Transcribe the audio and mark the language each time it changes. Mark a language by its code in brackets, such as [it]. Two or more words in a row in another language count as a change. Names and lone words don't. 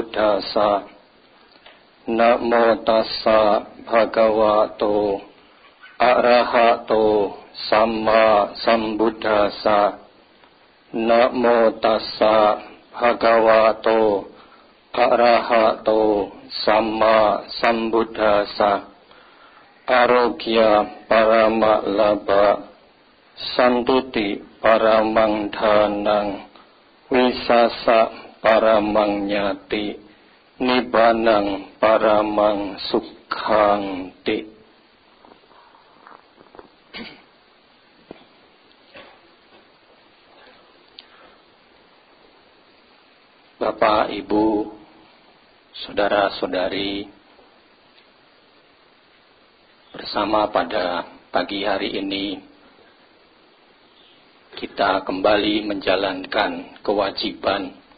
[pi] ธัสสะนะโมตัสสะภะคะวะโตอะระหะ โตสัมมาสัมพุทธัสสะนะโมตัสสะภะคะวะโตอะระหะโตสัมมาสัมพุทธัสสะArogya parama labha santuti paramang dhanang wisasa paramang nyati nibbanang paramang sukhanti. [id] Bapak, Ibu, saudara-saudari, bersama pada pagi hari ini kita kembali menjalankan kewajiban